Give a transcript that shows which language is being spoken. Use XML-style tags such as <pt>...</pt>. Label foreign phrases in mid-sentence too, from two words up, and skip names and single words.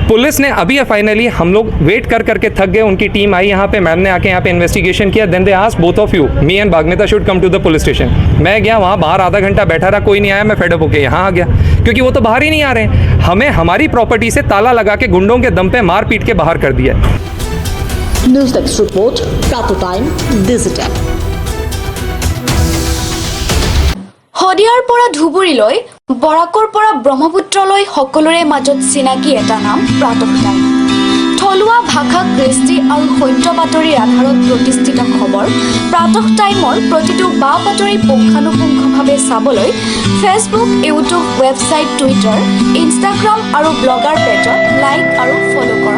<hi>पुलिस ने अभी फाइनली, हम लोग वेट कर करके थक गए। उनकी टीम आई यहाँ पे, मैम ने आके यहाँ पे इन्वेस्टिगेशन किया।</hi> <en>Then they asked both of you, me and Bagmita should come to the police station.</en> <hi>मैं गया वहाँ, बाहर आधा घंटा बैठा रहा, कोई नहीं आया। मैं</hi> <en>fed up</en> <hi>होके यहाँ आ गया, क्योंकि वो तो बाहर ही नहीं आ रहे हैं। हमें हमारी प्रॉपर्टी से ताला लगा के गुंडों के दम पे मार पीट के बाहर कर दिया।</hi> <en>News desk report, Prat Time Digital.</en> <as>শদিয়াৰ পৰা ধুবুৰীলৈ, বৰাকৰ পৰা ব্ৰহ্মপুত্ৰলৈ সকলোৰে মাজত চিনাকি এটা নাম প্ৰাতঃ টাইম। থলুৱা ভাষা, কৃষ্টি আৰু সত্য বাতৰিৰ আধাৰত প্ৰতিষ্ঠিত খবৰ প্ৰাতঃ টাইমৰ প্ৰতিটো বা বাতৰি পুংখানুপুংখভাৱে চাবলৈ ফেচবুক, ইউটিউব, ৱেবছাইট, টুইটাৰ, ইনষ্টাগ্ৰাম আৰু ব্লগাৰ পেজত লাইক আৰু ফ'ল'</as>